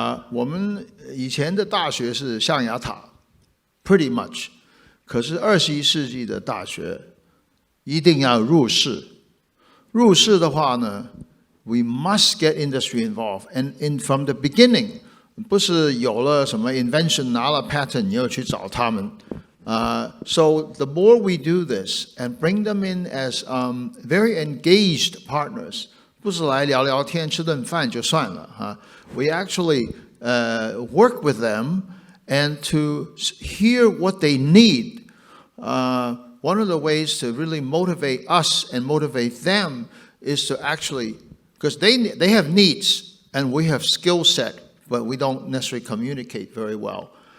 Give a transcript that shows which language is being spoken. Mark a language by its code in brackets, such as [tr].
[zh] 我们以前的大学是象牙塔。 [en] Pretty much， [zh] 可是21世纪的大学一定要入世。入世的话呢 [en] ，we must get industry involved. And from the beginning， [zh] 不是有了什么 invention 拿了 patent 你要去找他们。 [en] So the more we do this and bring them in as very engaged partners， [zh] 不是来聊聊天吃顿饭就算了哈。 [en] We actually work with them。And to hear what they need, one of the ways to really motivate us and motivate them is to actually, because they have needs and we have skill set, but we don't necessarily communicate very well.